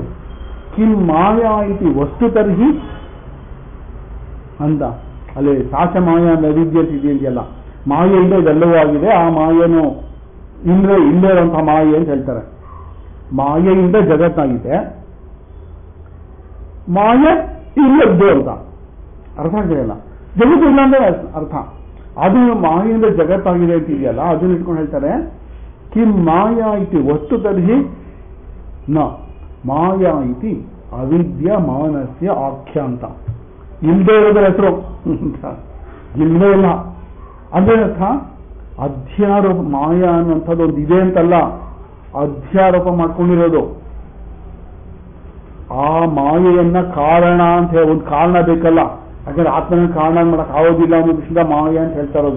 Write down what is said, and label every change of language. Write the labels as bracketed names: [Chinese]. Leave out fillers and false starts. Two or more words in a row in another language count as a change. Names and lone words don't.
[Sanskrit] ಕಿಂ ಮಾಯಾ ಇತಿ ವಸ್ತು ತರ್ಹಿ [Kannada] ಅಂತ, ಅಲ್ಲಿ ಸಾಚ ಮಾಯಾ ನೈವೇದ್ಯ ಇದೆಯಲ್ಲ, ಮಾಯೆಯಿಂದ ಇದೆಲ್ಲವೂ ಆಗಿದೆ, ಆ ಮಾಯೇನು ಇಲ್ಲೇ ಇರುವಂತಹ ಮಾಯೆ ಅಂತ ಹೇಳ್ತಾರೆ. ಮಾಯೆಯಿಂದ ಜಗತ್ತಾಗಿದೆ, ಮಾಯೆ ಇಲ್ಲದ್ದು ಅಂತ ಅರ್ಥ ಆಗಿದೆಯಲ್ಲ, ಜಗತ್ತು ಇಲ್ಲ ಅಂದ್ರೆ ಅರ್ಥ. ಅದು ಮಾಯೆಯಿಂದ ಜಗತ್ತಾಗಿದೆ ಅಂತ ಇದೆಯಲ್ಲ, ಅದನ್ನ ಇಟ್ಕೊಂಡು ಹೇಳ್ತಾರೆ [Sanskrit] ಕಿಂ ಮಾಯಾ ಇತಿ ವಸ್ತು ತರ್ಹಿ ನ ಮಾಯಾ ಇತಿ ಅವಿದ್ಯ ಮಾನಸ್ಯ ಆಖ್ಯ [Kannada] ಅಂತ. ಇಲ್ಲದೆ ಇರೋದ್ರ ಹೆಸರು ಇಲ್ಲದೇ ಇಲ್ಲ ಅಂದ್ರೆ ಅರ್ಥ. ಅಧ್ಯಾರೋಪ, ಮಾಯಾ ಅನ್ನುವಂಥದ್ದು ಒಂದು ಇದೆ ಅಂತಲ್ಲ, ಅಧ್ಯಾರೋಪ ಮಾಡ್ಕೊಂಡಿರೋದು. ಆ ಮಾಯೆಯನ್ನ ಕಾರಣ ಅಂತ ಹೇಳಿ ಒಂದು ಕಾರಣ ಬೇಕಲ್ಲ, ಯಾಕಂದ್ರೆ ಆತ್ಮನ ಕಾರಣ ಮಾಡಕ್ ಆಗೋದಿಲ್ಲ ಅನ್ನೋ ದೃಷ್ಟಿಯಿಂದ ಮಾಯೆ ಅಂತ ಹೇಳ್ತಾ ಇರೋದು.